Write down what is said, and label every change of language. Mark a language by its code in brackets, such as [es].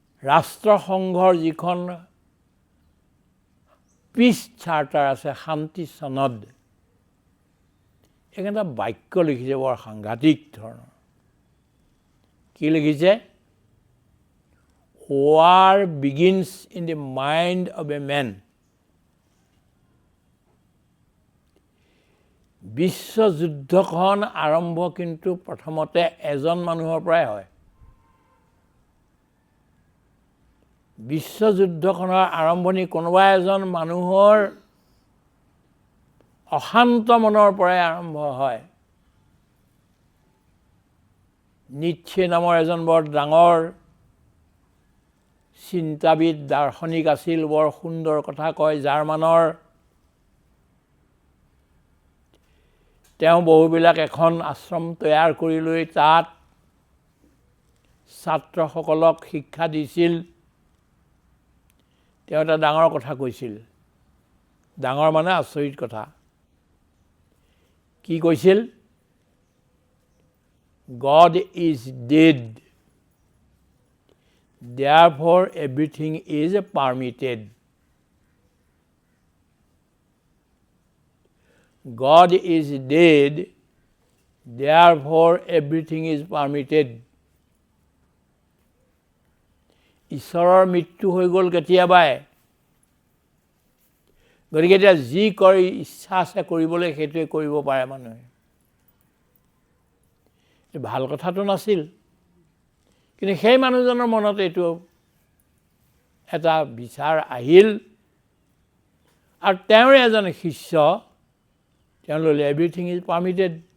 [as] ৰাষ্ট্ৰসংঘৰ যিখন piece charter আছে, শান্তি সনদ, এইখন এটা বাক্য লিখিছে বৰ সাংঘাতিক ধৰণৰ। কি লিখিছে? [en] War begins in the mind of a man. [as] বিশ্বযুদ্ধখন আৰম্ভ কিন্তু প্ৰথমতে এজন মানুহৰ পৰাই হয়। বিশ্বযুদ্ধখনৰ আৰম্ভণি কোনোবা এজন মানুহৰ অশান্ত মনৰ পৰাই আৰম্ভ হয়। নিটছে নামৰ এজন বৰ ডাঙৰ চিন্তাবিদ দাৰ্শনিক আছিল, বৰ সুন্দৰ কথা কয় জাৰ্মানৰ। তেওঁ বহুবিলাক এখন আশ্ৰম তৈয়াৰ কৰি লৈ তাত ছাত্ৰসকলক শিক্ষা দিছিল। তেওঁ এটা ডাঙৰ কথা কৈছিল, ডাঙৰ মানে আচৰিত কথা। কি কৈছিল? [en] God is dead, therefore everything is permitted. God is dead, therefore everything is permitted. [as] ঈশ্বৰৰ মৃত্যু হৈ গ'ল কেতিয়াবাই, গতিকে এতিয়া যি কৰি ইচ্ছা আছে কৰিবলৈ সেইটোৱে কৰিব পাৰে মানুহে। ভাল কথাটো নাছিল, কিন্তু সেই মানুহজনৰ মনত এইটো এটা বিচাৰ আহিল, আৰু তেওঁৰ এজন শিষ্য তেওঁ ল'লে [en] Everything is permitted.